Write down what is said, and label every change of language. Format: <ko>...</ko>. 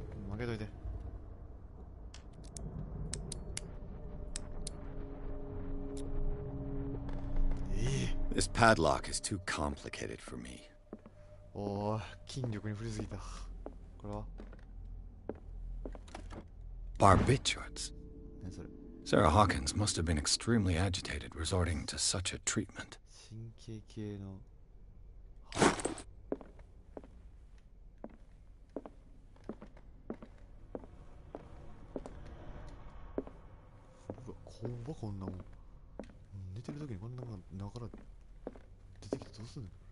<ja>負けといて。</ja> <en>This padlock is too complicated for me.</en> <ja>おー、筋力に振りすぎた。これは</ja> <en>Barbiturates.</en> <ja>何それ。</ja> <en>Sarah Hawkins must have been extremely agitated resorting to such a treatment.</en> <ja>神経系のうわ、怖っ、こんなもん。寝てる時にこんなもん中から出てきてどうすんの。</ja>